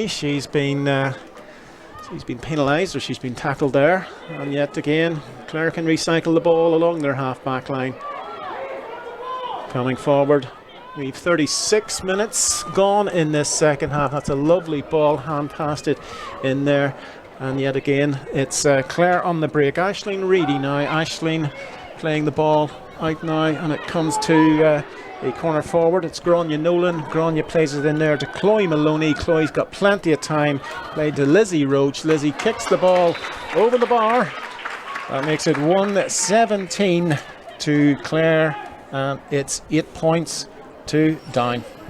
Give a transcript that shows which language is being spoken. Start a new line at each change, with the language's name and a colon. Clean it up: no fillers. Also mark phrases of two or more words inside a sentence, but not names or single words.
English: She's been penalised, or she's been tackled there, and yet again Clare can recycle the ball along their half-back line. Coming forward. We've 36 minutes gone in this second half. That's a lovely ball, hand past it in there. And yet again, it's Clare on the break. Aisling Reedy now. Aisling playing the ball out now, and it comes to a corner forward. It's Grania Nolan. Grania plays it in there to Chloe Maloney. Chloe's got plenty of time. Played to Lizzie Roach. Lizzie kicks the ball over the bar. That makes it 1-17 to Clare, and it's 8 points to Down.